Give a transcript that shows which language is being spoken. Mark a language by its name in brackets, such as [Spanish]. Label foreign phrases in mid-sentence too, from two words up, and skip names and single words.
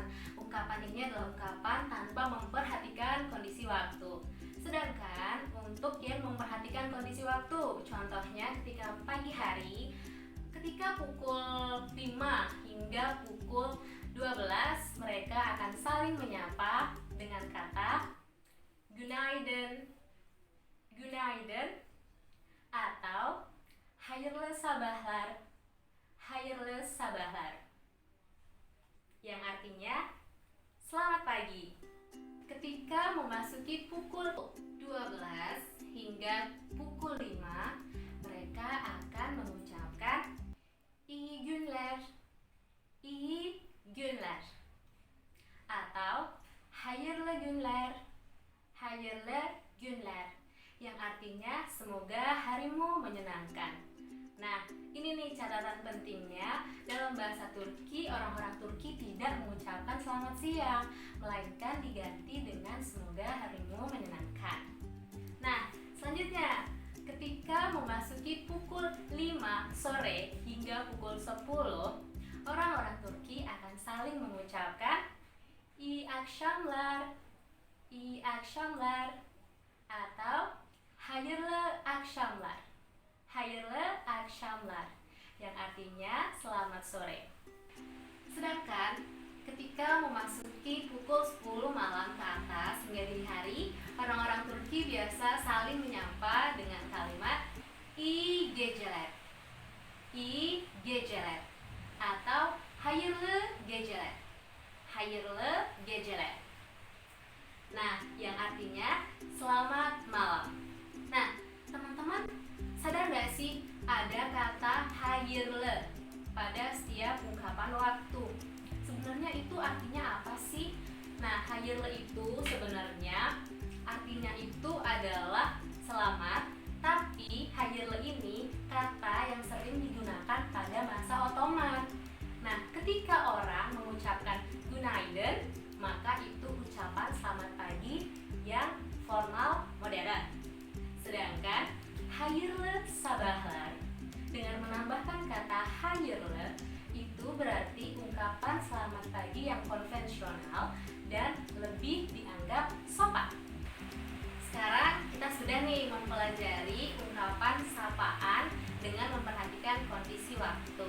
[Indonesian] Ungkapan ini adalah ungkapan tanpa memperhatikan kondisi waktu. Sedangkan untuk yang memperhatikan kondisi waktu, contohnya ketika pagi hari, ketika pukul 5 hingga pukul 12, mereka akan saling menyapa dengan kata [Turkish] günaydın, günaydın, [Indonesian] atau [Turkish] hayırlı sabahlar, hayırlı sabahlar, [Indonesian] yang artinya selamat pagi. Ketika memasuki pukul 12 hingga pukul 5, mereka akan mengucapkan [Turkish] iyi günler, iyi günler, [Indonesian] atau [Turkish] hayırlı günler, hayırlı günler, [Indonesian] yang artinya semoga harimu menyenangkan. Nah, ini nih catatan pentingnya, dalam bahasa Turki, orang-orang Turki tidak mengucapkan selamat siang, melainkan diganti dengan semoga harimu menyenangkan. Nah, selanjutnya, ketika memasuki pukul 5 sore hingga pukul 10, orang-orang Turki akan saling mengucapkan [Turkish] iyi akşamlar, iyi akşamlar, [Indonesian] atau [Turkish] hayırlı akşamlar, hayırlı akşamlar, [Indonesian] yang artinya selamat sore. Sedangkan ketika memasuki pukul 10 malam ke atas hingga dini hari, orang-orang Turki biasa saling menyapa dengan kalimat [Turkish] iyi geceler, iyi geceler, [Indonesian] atau [Turkish] hayırlı geceler, hayırlı geceler. [Indonesian] Nah, yang artinya selamat malam. Nah, teman-teman sadar gak sih ada kata hayırlı pada setiap ungkapan waktu? Sebenarnya itu artinya apa sih? Nah, hayırlı itu sebenarnya artinya itu adalah selamat, tapi hayırlı ini kata yang sering digunakan pada masa Ottoman. Nah, ketika orang mengucapkan günaydın, maka itu ucapan selamat pagi yang formal modern. Sedangkan [Turkish] hayırlı sabahlar [Indonesian] dengan menambahkan kata hayırlı itu berarti ungkapan selamat pagi yang konvensional dan lebih dianggap sopan. Sekarang kita sudah nih mempelajari ungkapan sapaan dengan memperhatikan kondisi waktu.